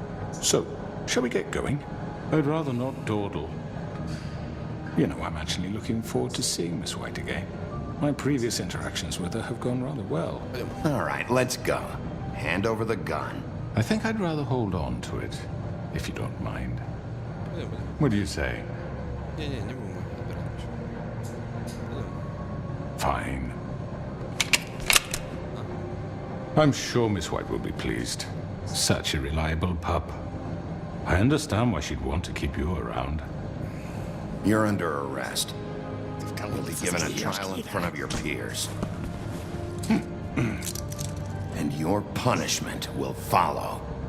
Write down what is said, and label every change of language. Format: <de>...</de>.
<en>So, shall we get going? I'd rather not dawdle. You know, I'm actually looking forward to seeing Miss White again. My previous interactions with her have gone rather well. All right, let's go. Hand over the gun. I think I'd rather hold on to it, if you don't mind. What do you say?</en> <ru>Не будем отбирать ничего.</ru> <en>Fine. I'm sure Miss White will be pleased. Such a reliable pup. I understand why she'd want to keep you around. You're under arrest. You'll be given a trial in front of your peers. And your punishment will follow.</en>